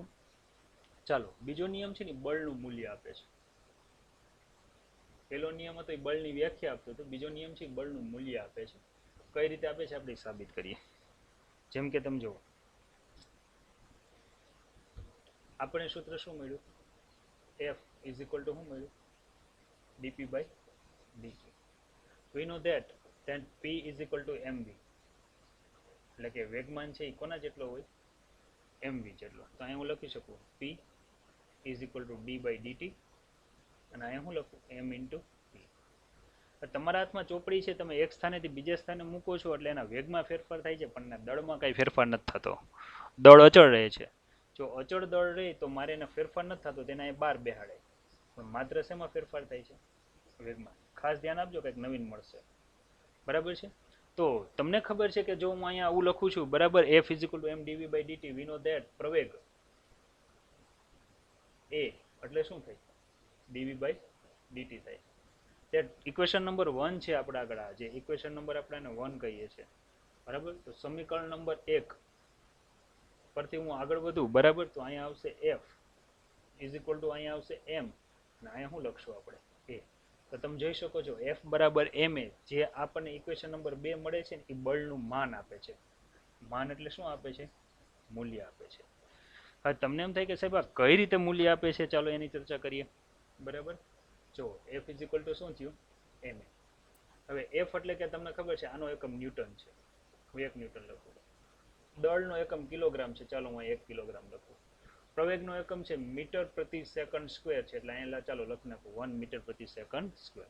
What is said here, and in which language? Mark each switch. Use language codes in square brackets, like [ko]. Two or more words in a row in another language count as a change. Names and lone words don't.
[gu] ચાલો, બીજો નિયમ છે ને બળનું મૂલ્ય આપે છે. પહેલો નિયમ હતો એ બળની વ્યાખ્યા આપતો હતો. બીજો નિયમ છે બળનું મૂલ્ય આપે છે. કઈ રીતે આપે છે આપણે સાબિત કરીએ. જેમ કે તમે જુઓ, આપણે સૂત્ર શું મળ્યું? [en] F is equal to [gu] શું મળ્યું? [en] dp by dt. We know that P is equal to mv. [gu] એટલે કે વેગમાન છે એ કોના જેટલો હોય? mv જેટલો. તો અહીંયા હું લખી શકું [en] P is equal to d by dt, [gu] અને અહીંયા હું લખું [en] m into p. [gu] તમારા હાથમાં ચોપડી છે, તમે એક સ્થાનેથી બીજે સ્થાને મૂકો છો એટલે એના વેગમાં ફેરફાર થાય છે, પણ એના દળમાં કાંઈ ફેરફાર નથી થતો. દળ અચળ રહે છે. જો અચળ દળ રહે તો મારે એના ફેરફાર નથી થતો, તેના એ બહાર બેહાડે. પણ માત્ર શેમાં ફેરફાર થાય છે? વેગમાં. ખાસ ધ્યાન આપજો, કંઈક નવીન મળશે. બરાબર છે? તો તમને ખબર છે કે જો હું અહીંયા આવું લખું છું, બરાબર, [en] F is equal to m dv by dt, we know that [gu] પ્રવેગ a એટલે શું થાય? [en] dv by dt [gu] થાય. તે [en] equation number [gu] 1 છે આપણા આગળ. જે [en] equation number [gu] આપણે એને 1 કહીએ છીએ, બરાબર. તો સમીકરણ નંબર 1 પરથી હું આગળ વધું, બરાબર, તો અહીંયા આવશે [en] F is equal to [gu] અહીંયા આવશે m, અને અહીંયા શું લખશું આપણે? a. તો તમે જોઈ શકો છો F બરાબર ma, જે આપણને [en] equation number [gu] 2 મળે છે ને એ બળનું માન આપે છે. માન એટલે શું આપે છે? મૂલ્ય આપે છે. હવે તમને એમ થાય કે સાહેબ આ કઈ રીતે મૂલ્ય આપે છે? ચાલો એની ચર્ચા કરીએ. બરાબર, જો [en] F is equal to [gu] શું થયું? ma. હવે F એટલે કે તમને ખબર છે આનો એકમ ન્યૂટન છે. હું 1 ન્યૂટન લખું. દળનો એકમ કિલોગ્રામ છે. ચાલો હું 1 કિલોગ્રામ લખું. પ્રવેગનો એકમ છે મીટર પ્રતિ [en] second square [gu] છે, એટલે અહીંયા ચાલો લખી નાખું 1 મીટર પ્રતિ [en] second square.